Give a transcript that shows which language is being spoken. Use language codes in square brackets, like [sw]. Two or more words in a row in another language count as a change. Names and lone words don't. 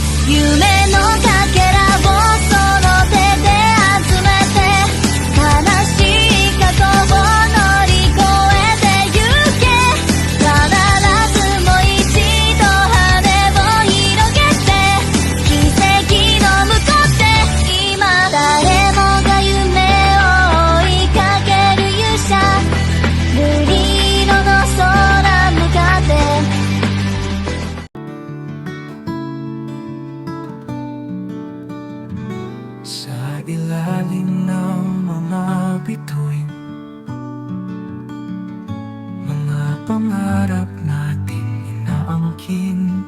[ja] 夢のかけらをその手で集めて悲しい過去を乗り越えてゆけ必ずもう一度羽を広げて奇跡の向こうって今誰もが夢を追いかける勇者瑠璃色の空向かって [tl] Sa ilalim ng mga bituin, mga pangarap natin inaangkin.